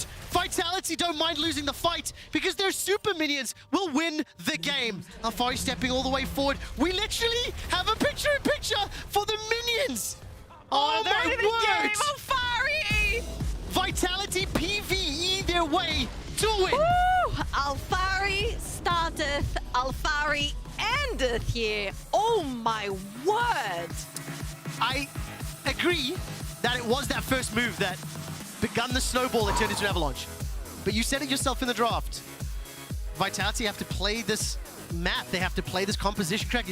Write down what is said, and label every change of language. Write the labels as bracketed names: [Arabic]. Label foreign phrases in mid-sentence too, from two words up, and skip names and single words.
[English] Vitality don't mind losing the fight because their super minions will win the game. Alphari stepping all the way forward. We literally have a picture-in-picture for the minions. Oh my word. Alphari. Vitality PvE their way to win. Woo! Alphari starteth, Alphari endeth here. Oh my word. I agree that it was that first move that begun the snowball that turned into an avalanche. But you said it yourself in the draft. Vitality have to play this map. They have to play this composition correctly.